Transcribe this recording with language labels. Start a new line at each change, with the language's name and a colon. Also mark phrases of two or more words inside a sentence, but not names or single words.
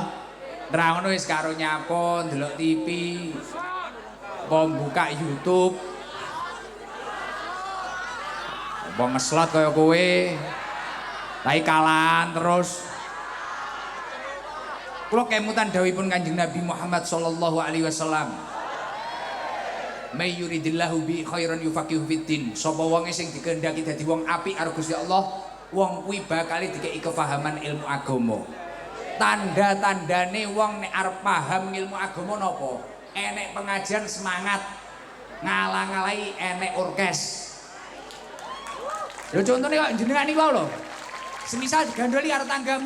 Javanese: Ra ngono wis karo nyapo, ndelok TV. Buka YouTube. Apa ngeslot kaya kowe. Tai kalan terus. Kula kemutan dawuhipun Kanjeng Nabi Muhammad
Arabic: صلى الله عليه وسلم. من يرد الله به خيرا يفقهه في الدين.
Javanese: Sapa wonge sing dikehendaki dadi wong apik karo Gusti Allah, wong kuwi bakal dikeki kefahaman ilmu agama. Tanda-tandane wong nek arep paham ilmu agama napa? Enek pengajian semangat, ngalah-ngalahi enek orkes. Lho contohnya kok jenengan niku lho. Semisal digandoli karo tanggamu.